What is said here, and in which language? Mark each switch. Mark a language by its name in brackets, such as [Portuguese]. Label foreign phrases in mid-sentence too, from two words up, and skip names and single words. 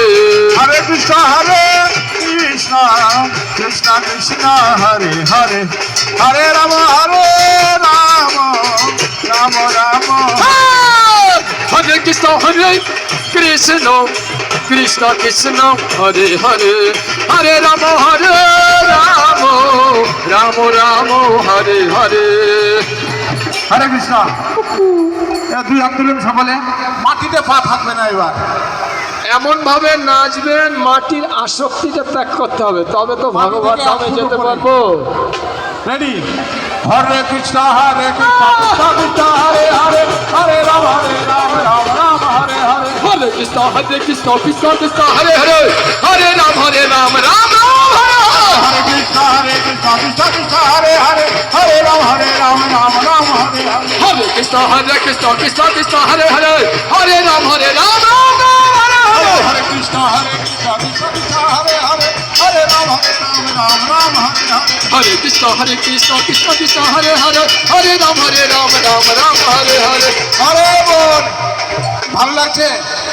[Sanskrit] हरे कृष्ण कृष्ण कृष्ण हरे हरे हरे राम हरे राम राम राम हरे कृष्ण कृष्ण कृष्ण कृष्ण हरे हरे हरे राम हरे राम राम राम हरे हरे [Bangla] হরে কৃষ্ণ দুই হাত তুলুন সকলে মাটিতে পা থাকবে না এবার এমন ভাবে নাচবেন মাটির আসক্তিটা ত্যাগ করতে হবে তবে তো ভগবান ধামে যেতে পারবো [Sanskrit] রেডি হরে কৃষ্ণ কৃষ্ণ কৃষ্ণ হরে হরে হরে রাম রাম রাম হরে হরে हरे कृष्ण कृष्ण कृष्ण हरे हरे हरे राम राम राम हरे হরে কৃষ্ণ কৃষ্ণ কৃষ্ণ হরে হরে হরে রাম রাম রাম হরে হরে हरे कृष्ण कृष्ण कृष्ण हरे हरे हरे राम राम राम হরে কৃষ্ণ কৃষ্ণ কৃষ্ণ হরে হরে হরে রাম রাম হরে হরে हरे कृष्ण कृष्ण कृष्ण हरे हरे हरे राम राम राम हरे हरे [Bangla] হরে বল ভালো লাগছে